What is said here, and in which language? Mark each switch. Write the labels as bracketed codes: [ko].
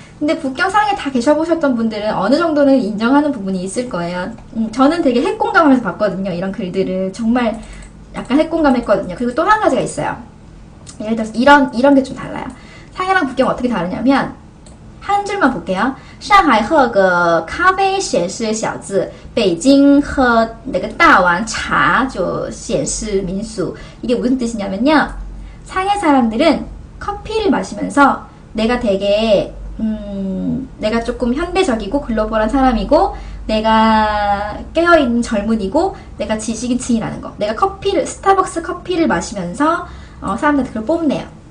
[ko] 근데 북경 상해 다 계셔보셨던 분들은 어느 정도는 인정하는 부분이 있을 거예요. 저는 되게 핵공감하면서 봤거든요. 이런 글들을 정말 약간 핵공감했거든요. 그리고 또 한 가지가 있어요. 예를 들어서 이런 게 좀 달라요. 상해랑 북경 어떻게 다르냐면 한 줄만 볼게요. [zh] 上海喝个咖啡显示小字，北京喝那个大碗茶就显示民俗. [ko] 이게 무슨 뜻이냐면요. 상해 사람들은 커피를 마시면서 내가 되게 내가 조금 현대적이고 글로벌한 사람이고 내가 깨어있는 젊은이고 내가 지식인층이라는 거. 내가 스타벅스 커피를 마시면서 사람들한테 그걸 뽐내요.